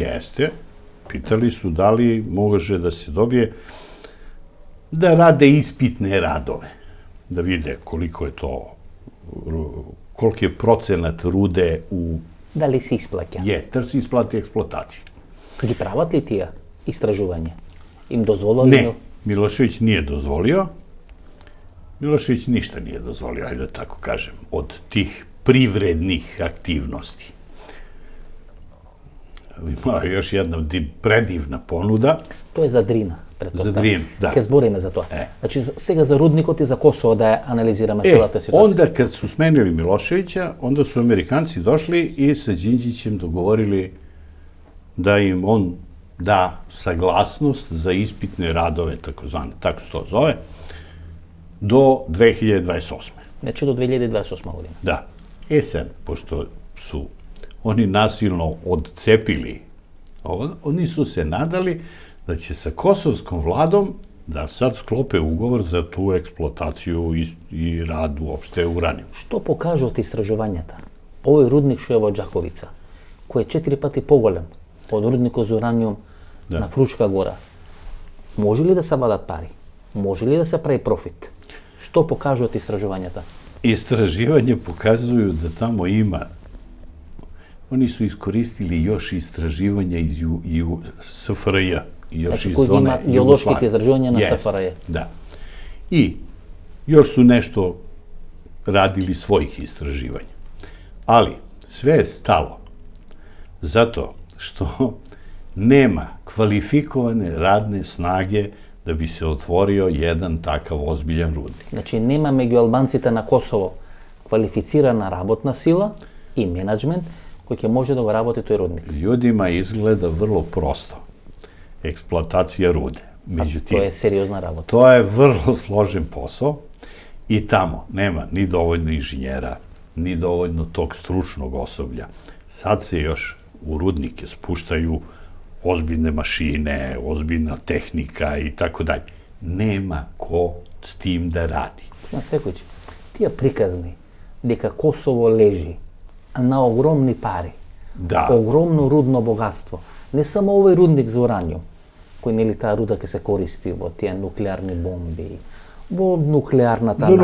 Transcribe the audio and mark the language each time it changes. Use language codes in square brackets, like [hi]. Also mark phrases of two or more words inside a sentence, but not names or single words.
[sr] Jeste. Pitali su da li može da se dobije da rade ispitne radove, da vide koliko je to, koliki je procenat rude u... Da li se isplaća? Da se isplati eksploatacija. [mk] Ги прават ли тия истражувања? Им дозволили? [sr] Ne, Milošević nije dozvolio. Milošević ništa nije dozvolio, ajde da tako kažem, od tih privrednih aktivnosti. Ima još jedna predivna ponuda. To je za Drina, pretpostavljam. [mk] За Дрин, да. Ке збориме за тоа. Значи, сега за рудникот и за Косово да ја анализираме целата ситуација. [sr] Onda kad su smenili Miloševića, onda su Amerikanci došli i sa Đinđićem dogovorili da im on da saglasnost za ispitne radove, takozvane, tako se to zove, do 2028. [mk] Значи до 2028 година. [sr] Da. Sad, pošto su oni nasilno odcepili ovo, oni su se nadali da će sa kosovskom vladom da sad sklope ugovor za tu eksploataciju i rad uopšte uranijuma. [mk] Што покажуваат истражувањата? Овој рудник што е во Џаковица, кој е 4 пати поголем од рудникот за ураниум на Фрушка гора, може ли да се вадат пари? Може ли да се прави профит? Што покажуваат истражувањата? [sr] Istraživanje pokazuju da tamo ima. Oni su iskoristili još istraživanja iz SFRJ. Znači, koji ima geološkite istraživanja na SFRJ. Da. I još su nešto radili svojih istraživanja. Ali sve je stalo zato što nema kvalifikovane radne snage da bi se otvorio jedan takav ozbiljan rudnik. [mk] Значи, нема меѓу албанците на Косово квалифицирана работна сила и менеджмент кој ќе може да го работи тој рудник. [sr] Ljudima izgleda vrlo prosto. Eksploatacija rude. Međutim, to je seriozna работа. To je vrlo složen posao i tamo nema ni dovoljno inženjera, ni dovoljno tog stručnog osoblja. Sad se još u rudnike spuštaju ozbiljne mašine, ozbiljna tehnika i tako dalje. Nema ko s tim da radi. [mk] Стекојќи, тие приказни дека Косово лежи на огромни пари, огромно рудно богатство, не само овој рудник за ураниум, кој нели таа руда ќе се користи во тие нуклеарни бомби, во нуклеарната наука,